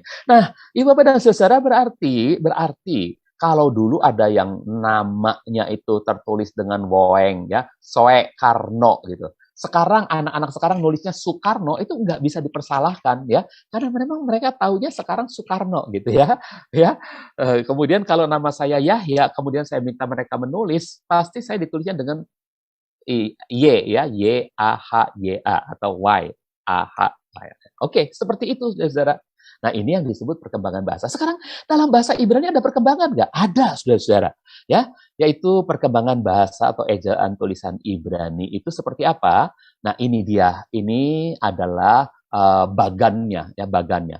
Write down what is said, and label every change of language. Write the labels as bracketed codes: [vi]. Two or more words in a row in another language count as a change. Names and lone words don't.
[id] Nah, Ibu Bapak dan Saudara berarti kalau dulu ada yang namanya itu tertulis dengan woeng, ya, Soekarno gitu. Sekarang anak-anak sekarang nulisnya Soekarno itu nggak bisa dipersalahkan ya, karena memang mereka taunya sekarang Soekarno gitu ya, ya. Kemudian kalau nama saya Yahya, kemudian saya minta mereka menulis, pasti saya ditulisnya dengan Y ya, Y-A-H-Y-A atau Y-A-H. Oke, seperti itu, saudara. Nah, ini yang disebut perkembangan bahasa. Sekarang dalam bahasa Ibrani ada perkembangan nggak? Ada, saudara-saudara. Ya, yaitu perkembangan bahasa atau ejaan tulisan Ibrani itu seperti apa? Nah, ini dia. Ini adalah bagannya, ya bagannya.